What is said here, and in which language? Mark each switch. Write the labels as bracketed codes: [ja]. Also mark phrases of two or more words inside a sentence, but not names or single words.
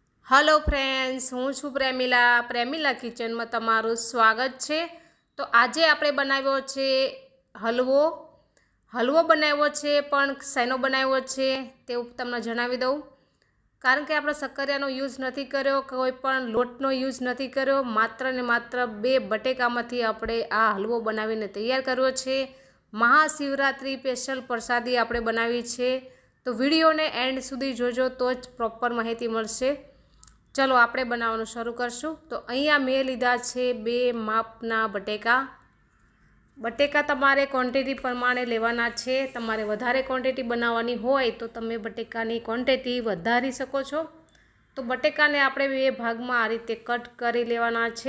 [en] hello friends, [gu] હું છું પ્રેમિલા કિચન માં તમારું સ્વાગત છે। તો આજે આપણે બનાવ્યો છે હલવો। હલવો બનાવ્યો છે પણ શેનો બનાવ્યો છે તેવું તમને જણાવી દઉં। કારણ કે આપણે સક્કરિયાનો યૂઝ નહીં કર્યો, કોઈપણ લોટનો યૂઝ નહીં કર્યો, માત્ર ને માત્ર 2 બટેકામાંથી આપણે આ હલવો બનાવીને તૈયાર કર્યો છે। મહાશિવરાત્રિ સ્પેશલ પ્રસાદી આપણે બનાવી છે। તો વિડિયો ને એન્ડ સુધી જોજો તો જ પ્રોપર માહિતી મળશે। ચલો આપણે બનાવવાનું શરૂ કરશું। તો અહીંયા મેં લીધા છે 2 માપના બટેકા। બટેકા તમારે ક્વોન્ટિટી પ્રમાણે લેવાના છે। તમારે વધારે ક્વોન્ટિટી બનાવવાની હોય તો તમે બટેકાની ક્વોન્ટિટી વધારી શકો છો। તો બટેકાને આપણે 2 ભાગમાં આ રીતે કટ કરી લેવાના છે।